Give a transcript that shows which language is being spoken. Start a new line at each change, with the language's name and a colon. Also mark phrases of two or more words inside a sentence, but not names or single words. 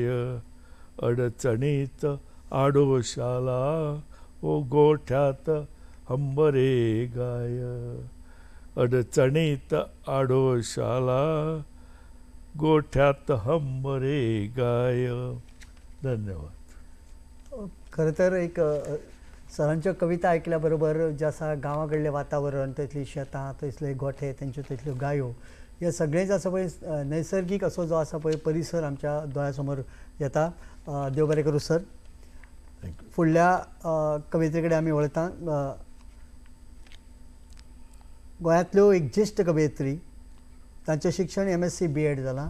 Marathi: अडचणीत आडोशाला ओ गोठ्यात हंबरे गाय, अडचणीत आडोशाला गोठ्यात हंबरे गाय. धन्यवाद. खरं तर एक सरांच्या कविता ऐकल्याबरोबर जसा गावाकडले वातावरण,
Konkani: थंयसली शेतां, थंयसले गोठे, तेंच्यो थंयसल्यो गायो, हे सगळें आसा पळय नैसर्गीक असो जो आसा पळय परिसर आमच्या दोळ्या समोर येता. देव बरें करूं सर. फुडल्या कविते कडेन आमी वळता. गोंयांतल्यो एक ज्येश्ठ कवयित्री, तांचें शिक्षण MSc B.Ed जालां.